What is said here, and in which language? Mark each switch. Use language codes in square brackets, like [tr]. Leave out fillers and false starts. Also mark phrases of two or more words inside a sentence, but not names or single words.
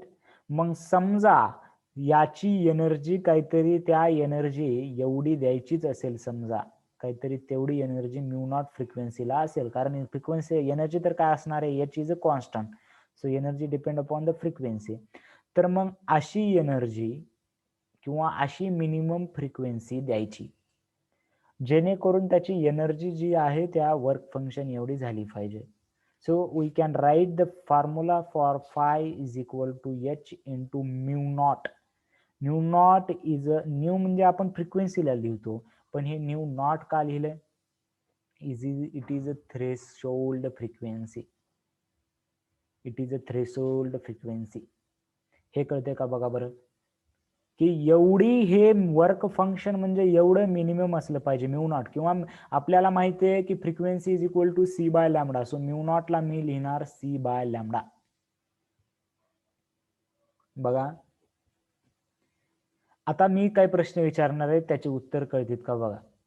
[mr] मग समजा याची एनर्जी काहीतरी, त्या एनर्जी एवढी द्यायचीच असेल, समजा काहीतरी तेवढी एनर्जी [en] mu naught [mr] फ्रिक्वेन्सीला असेल, कारण फ्रिक्वेन्सी एनर्जी तर काय असणार आहे? [en] h is a constant, so energy depend upon the frequency. [mr] तर मग अशी एनर्जी किंवा अशी [en] minimum frequency [mr] द्यायची जेणेकरून त्याची एनर्जी जी आहे त्या [en] work function [mr] एवढी झाली पाहिजे. [en] So we can write the formula for phi is equal to h into mu naught. Mu naught is a mu [mr] म्हणजे आपण फ्रिक्वेन्सीला लिहितो, पण हे [en] mu naught [mr] का लिहिलंय? [en] It is a threshold frequency. It is a threshold frequency. [mr] हे कळते का बघा बरं, की एवढी हे [en] work function [mr] म्हणजे एवढं मिनिमम असलं पाहिजे [en] mu naught, [mr] किंवा आपल्याला माहिती आहे की [en] frequency is equal to c by lambda, so mu [mr] नॉटला मी लिहिणार [en] c by lambda. [mr] बघा आता मी काय प्रश्न विचारणार आहे त्याचे उत्तर कळतील का बघा.